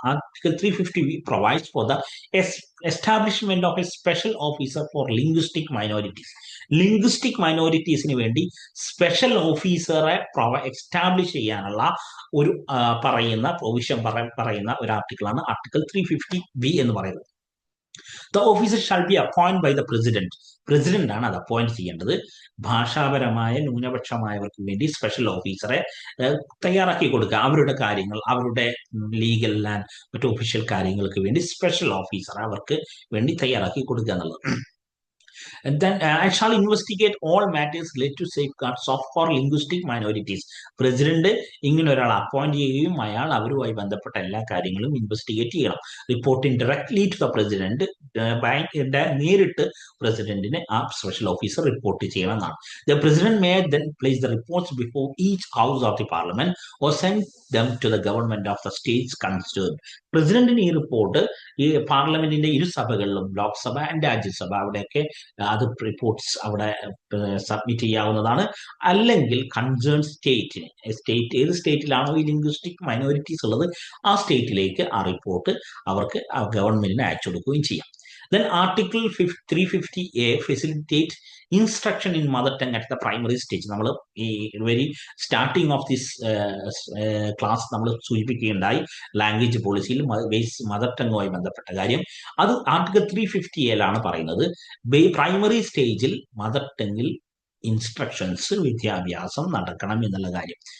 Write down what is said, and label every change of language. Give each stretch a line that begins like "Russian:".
English: Article 350B provides for the establishment of a special officer for linguistic minorities.
Malayalam: Linguistic മൈനോറിറ്റീസിന് വേണ്ടി special ഓഫീസറെ establish ചെയ്യാനുള്ള ഒരു provision പറയുന്ന ഒരു ആർട്ടിക്കിളാണ് ആർട്ടിക്കിൾ 350B എന്ന് പറയുന്നത്.
English: The officer shall be appointed by the president.
Malayalam: President ആണ് അത് അപ്പോയിന്റ് ചെയ്യേണ്ടത്. ഭാഷാപരമായ ന്യൂനപക്ഷമായവർക്ക് വേണ്ടി സ്പെഷ്യൽ ഓഫീസറെ തയ്യാറാക്കി കൊടുക്കുക. അവരുടെ കാര്യങ്ങൾ, അവരുടെ ലീഗൽ ആൻഡ് മറ്റു ഒഫീഷ്യൽ കാര്യങ്ങൾക്ക് വേണ്ടി സ്പെഷ്യൽ ഓഫീസറെ അവർക്ക് വേണ്ടി തയ്യാറാക്കി കൊടുക്കുക എന്നുള്ളത്.
English: And then I shall investigate all matters related to safeguards of for linguistic minorities.
Malayalam: President ഇങ്ങനെ ഒരാൾ അപ്പോയിന്റ് ചെയ്യുകയും അയാൾ അവരുമായി ബന്ധപ്പെട്ട എല്ലാ കാര്യങ്ങളും ഇൻവെസ്റ്റിഗേറ്റ് ചെയ്യണം.
English: reporting directly to the president,
Malayalam: നേരിട്ട് പ്രസിഡന്റിന് ആ സ്പെഷ്യൽ ഓഫീസർ റിപ്പോർട്ട് ചെയ്യണം എന്നാണ്.
English: The president may then place the reports before each house of the parliament or send them to the government of the states concerned.
Malayalam: പ്രസിഡന്റിന് ഈ report ഈ പാർലമെന്റിന്റെ ഇരു സഭകളിലും ലോക്സഭ ആൻഡ് രാജ്യസഭ അവിടെയൊക്കെ അത് റിപ്പോർട്ട്സ് അവിടെ സബ്മിറ്റ് ചെയ്യാവുന്നതാണ്. അല്ലെങ്കിൽ കൺസേൺ സ്റ്റേറ്റിന്, ഏത് സ്റ്റേറ്റിലാണോ ഈ ലിംഗ്വിസ്റ്റിക് മൈനോറിറ്റീസ് ഉള്ളത് ആ സ്റ്റേറ്റിലേക്ക് ആ റിപ്പോർട്ട് അവർക്ക് ഗവൺമെന്റിന് അയച്ചു കൊടുക്കുകയും ചെയ്യാം.
English: Then Article 350A facilitate instruction in mother tongue at the primary stage.
Malayalam: നമ്മൾ ഈ
English: very starting of this class
Malayalam: നമ്മൾ സൂചിപ്പിക്കുകയുണ്ടായി ലാംഗ്വേജ് പോളിസിയിൽ മദർ ടങ്ങുമായി ബന്ധപ്പെട്ട കാര്യം. അത് ആർട്ടിക്കിൾ 350A പറയുന്നത് പ്രൈമറി സ്റ്റേജിൽ മദർ ടങ്ങിൽ ഇൻസ്ട്രക്ഷൻസ് വിദ്യാഭ്യാസം നടക്കണം എന്നുള്ള കാര്യം.